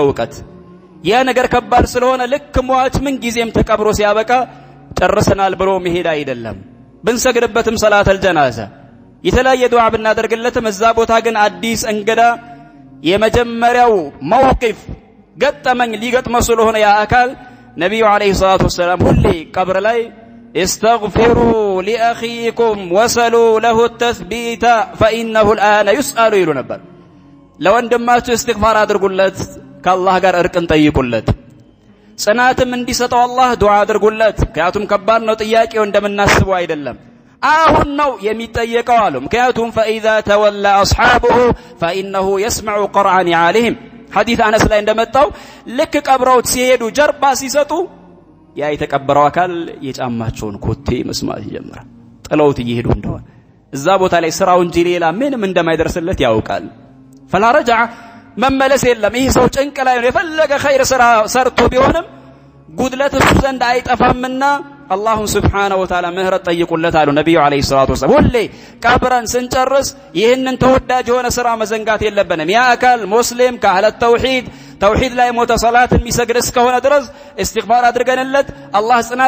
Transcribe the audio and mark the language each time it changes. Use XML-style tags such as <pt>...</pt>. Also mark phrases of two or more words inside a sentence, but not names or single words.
<am>እውቀት። ያ ነገር ከባድ ስለሆነ ልክ ሟች ምን ጊዜም ተቀብሮ ሲያበቃ ጨርሰናል ብሎ መሄድ አይደለም። ብንሰግድበትም</am> <ar>صلاة الجنازة</ar> <am>የተለያየ ዱዓ ብናደርግለትም እዛ ቦታ ግን አዲስ እንግዳ የመጀመሪያው መውቂፍ ገጠመኝ ሊገጥመው ስለሆነ ያ አካል ነብዩ</am> <ar>عليه الصلاة والسلام</ar> <am>ሁሌ ቀብር ላይ</am> <ar>استغفروا لأخيكم وسلوا له التثبيت فإنه الآن يسأل</ar> <am>ይሉ ነበር። ለወንድማችሁ ኢስቲግፋር አድርጉለት፣ ከአላህ ጋር እርቅን ጠይቁለት፣ ጽናትም እንዲሰጠው አላህ ዱዓ አድርጉለት። ምክንያቱም ከባድ ነው ጥያቄው እንደምናስበው አይደለም። አሁን ነው የሚጠየቀው አሉ። ምክንያቱም</am> <ar>فإذا تولى أصحابه فإنه يسمع قرع نعالهم</ar> <am>ሐዲስ አነስ ላይ እንደመጣው ልክ ቀብረውት ሲሄዱ ጀርባ ሲሰጡ ያ የተቀበረው አካል የጫማቸውን ኮቴ መስማት ይጀምራል። ጥለውት እየሄዱ እንደሆነ እዛ ቦታ ላይ ስራው እንጂ ሌላ ምንም እንደማይደርስለት ያውቃል።</am> <ar>فلا رجع</ar> <am>መመለስ የለም። ይህ ሰው ጭንቅ ላይ ነው። የፈለገ ኸይር ስራ ሰርቶ ቢሆንም ጉድለት እሱ ዘንድ አይጠፋምና</am> <ar>الله سبحانه وتعالى</ar> <am>ምህረት ጠይቁለት አሉ ነብዩ</am> <ar>عليه الصلاة والسلام።</ar> <am>ሁሌ ቀብረን ስንጨርስ ይህንን ተወዳጅ የሆነ ስራ መዘንጋት የለብንም። ያ አካል ሙስሊም ከአህለ ተውሂድ ላይ ሞተ ሰላት የሚሰግድ እስከሆነ ድረስ ኢስቲግፋር አድርገንለት አላህ ጽናት</am>